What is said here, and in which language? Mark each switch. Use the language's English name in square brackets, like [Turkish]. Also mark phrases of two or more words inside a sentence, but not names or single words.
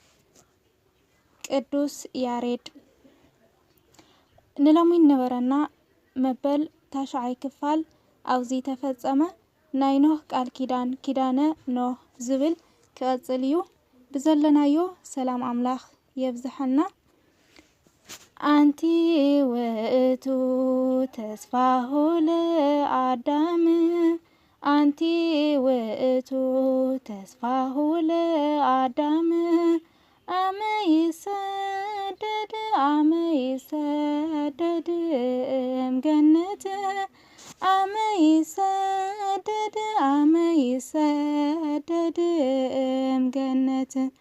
[Tigrinya] ቅዱስ ያሬድ። ንሎሚ ነበረና መበል ታሽዓይ ክፋል ኣብዚ ተፈጸመ። ናይ ኖህ ቃል ኪዳን ኪዳነ ኖህ ዝብል ክቐጽል እዩ። ብዘለናዮ ሰላም ኣምላኽ የብዝሐና። [Geez] አንቲ ውእቱ ተስፋሁ ለአዳም አንቲ ውእቱ ተስፋሁ ለአዳም አመ ይሰደድ እምገነት አመ ይሰደድ እምገነት